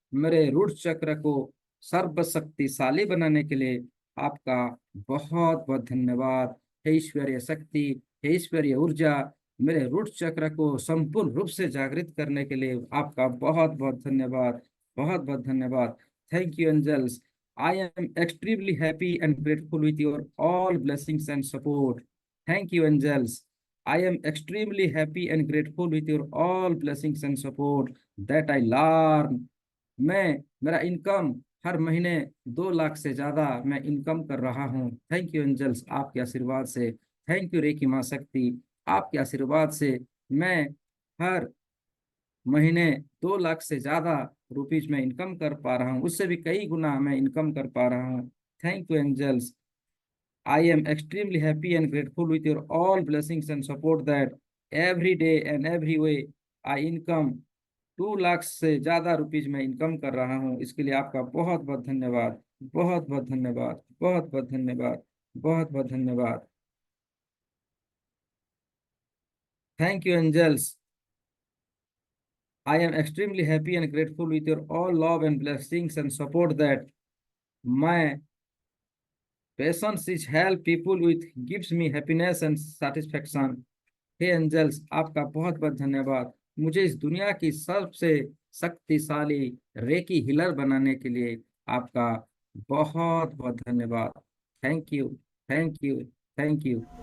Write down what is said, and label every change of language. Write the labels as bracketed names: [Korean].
[Hindi] मेरे रूट चक्र को सर्वशक्तिशाली बनाने के लिए आपका बहुत बहुत धन्यवाद। हे ईश्वरीय शक्ति, हे ईश्वरीय ऊर्जा, मेरे रूट चक्र को संपूर्ण रूप से जागृत करने के लिए आपका बहुत बहुत धन्यवाद। बहुत बहुत धन्यवाद। [English] Thank you, angels. I am extremely happy and grateful with your all blessings and support. Thank you, angels. I am extremely happy and grateful with your all blessings and support that I learn. [Hindi] मैं मेरा income हर महीने 2 लाख से ज्यादा मैं income कर रहा हूँ। Thank you angels, आपके आशीर्वाद से। थैंक यू रेकी माँ शक्ति, आपके आशीर्वाद से मैं हर महीने 2 लाख से ज्यादा रुपीज में इनकम कर पा रहा हूँ, उससे भी कई गुना मैं इनकम कर पा रहा हूँ। [English] Thank you angels. I am extremely happy and grateful with your all blessings and support that every day and every way I income [Hindi] 2 lakh से ज्यादा रुपीज में इनकम कर रहा हूँ। इसके लिए आपका बहुत बहुत धन्यवाद, बहुत बहुत धन्यवाद, बहुत बहुत धन्यवाद, बहुत बहुत धन्यवाद। [English] Thank you angels. I am extremely happy and grateful with your all love and blessings and support that my patience is help people with gives me happiness and satisfaction। [Hindi] Hey angels, आपका बहुत बहुत धन्यवाद मुझे इस दुनिया की सबसे शक्तिशाली रेकी हिलर बनाने के लिए। आपका बहुत बहुत धन्यवाद। Thank you, thank you, thank you.